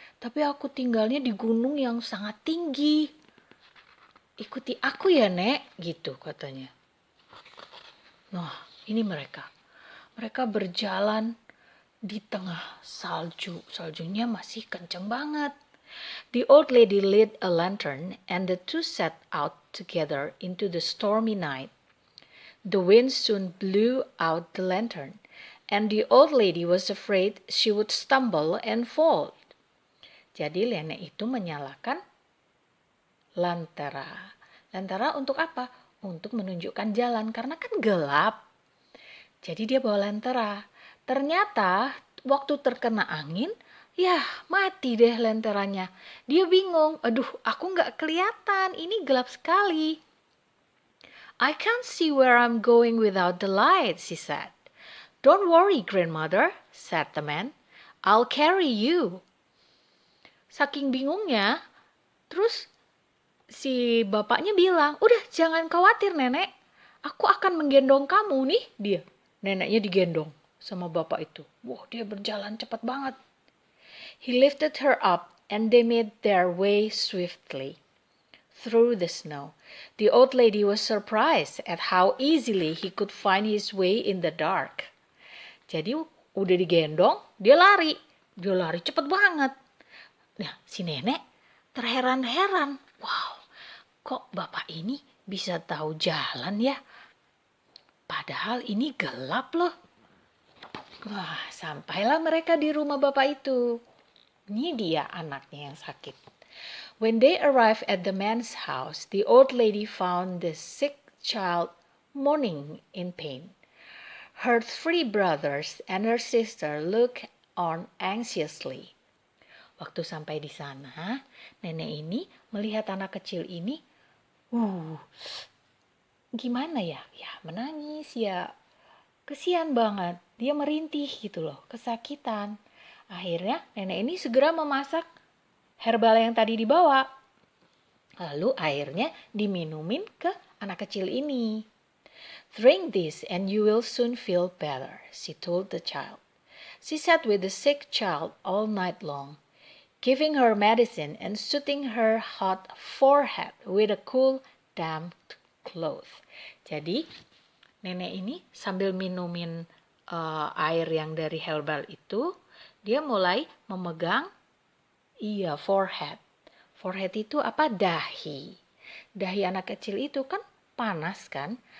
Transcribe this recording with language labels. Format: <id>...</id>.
<id>Tapi aku tinggalnya di gunung yang sangat tinggi. Ikuti aku ya nek, gitu katanya. Nah, ini mereka. Mereka berjalan di tengah salju. Saljunya masih kenceng banget.</id> <en>The old lady lit a lantern and the two set out together into the stormy night. The wind soon blew out the lantern, and the old lady was afraid she would stumble and fall.</en> <id>Jadi nenek itu menyalakan lentera. Lentera untuk apa? Untuk menunjukkan jalan, karena kan gelap. Jadi dia bawa lentera. Ternyata waktu terkena angin, ya mati deh lenteranya. Dia bingung, aduh aku nggak kelihatan, ini gelap sekali.</id> <en>I can't see where I'm going without the light, she said. Don't worry, grandmother, said the man. I'll carry you.</en> <id>Saking bingungnya, terus si bapaknya bilang, udah jangan khawatir nenek, aku akan menggendong kamu nih dia. Neneknya digendong sama bapak itu. Wah, dia berjalan cepat banget.</id> <en>He lifted her up and they made their way swiftly through the snow. The old lady was surprised at how easily he could find his way in the dark.</en> <id>Jadi udah digendong, dia lari. Dia lari cepet banget. Nah, si nenek terheran-heran. Wow, kok bapak ini bisa tahu jalan ya? Padahal ini gelap loh. Wah, sampailah mereka di rumah bapak itu. Ini dia anaknya yang sakit.</id> <en>When they arrived at the man's house, the old lady found the sick child moaning in pain. Her three brothers and her sister looked on anxiously.</en> <id>Waktu sampai di sana, nenek ini melihat anak kecil ini, gimana ya? Ya menangis ya. Kesian banget. Dia merintih gitu loh, kesakitan. Akhirnya nenek ini segera memasak herbal yang tadi dibawa. Lalu airnya diminumin ke anak kecil ini.</id> <en>Drink this and you will soon feel better, she told the child. She sat with the sick child all night long, giving her medicine and soothing her hot forehead with a cool, damp cloth.</en> <id>Jadi, nenek ini sambil minumin air yang dari herbal itu, dia mulai memegang forehead. Forehead itu apa? Dahi. Dahi anak kecil itu kan panas kan?</id>